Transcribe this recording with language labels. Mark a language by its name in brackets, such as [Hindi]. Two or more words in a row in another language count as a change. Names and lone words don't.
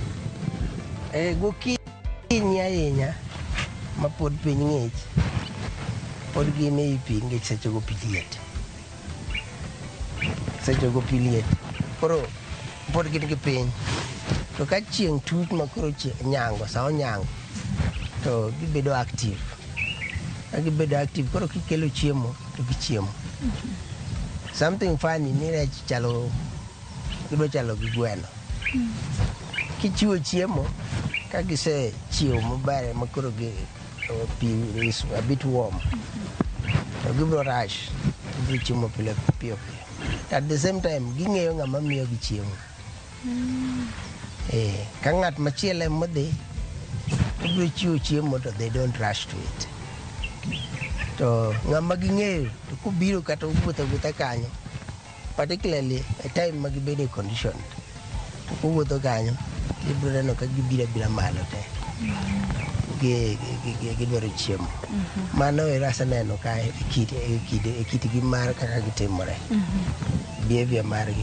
[Luo (Kenya and Tanzania)] Gokinyi ahinya ma pod piny ng'ich, pod gin ei pi ng'ich sechego pi liet. Sechego pi liet, koro pod gin gi piny. To ka chieng' tut ma koro nyango, sa onyango, to gibedo active. Ka gibedo active, koro kikelo chiemo to gichiemo. [English] Something funny [Luo (Kenya and Tanzania)] ni rech gidwa chalo gi gweno. Kichiwo chiemo, ka gise chiewo maber ma koro pi [English] is a bit warm, [Luo (Kenya and Tanzania)] to gibiro rush, gibiro chiemo piyo piyo. [English] At the same time, [Luo (Kenya and Tanzania)] ging'eyo ng'ama miyo gi chiemo. Ka ng'at machielo modhi, gibiro chiwo chiemo to [English] they don't rush to it. [Luo (Kenya and Tanzania)] To ng'ama ging'eyo, to kubiro kata wuotho kanyo, [English] particularly a time [Luo (Kenya and Tanzania)] ma gibedo condition, to kuwuotho kanyo, ibiro neno ka gibiro malo te. Gidwaro chiemo. Mano aseneno ka e kitgi mar kaka gitimore, behavior margi.